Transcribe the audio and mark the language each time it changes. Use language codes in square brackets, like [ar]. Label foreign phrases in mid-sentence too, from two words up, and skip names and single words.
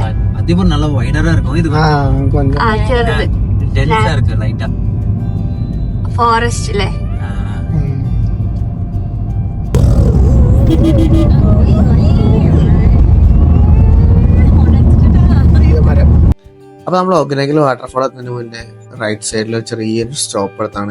[ta] அதிகம் நல்ல வைடரா இருக்கும். இது [ml] ചെറുത് [ta] டென்ஸா இருக்கு லைட்டா. [ml] ഫോറസ്റ്റ് അല്ലേ. അപ്പൊ നമ്മൾ ഹൊഗനേക്കൽ വാട്ടർഫോൾ എത്തുന്നതിന് മുന്നേ [en] right side [ml] ചെറിയൊരു സ്റ്റോപ്പ് എടുത്താണ്.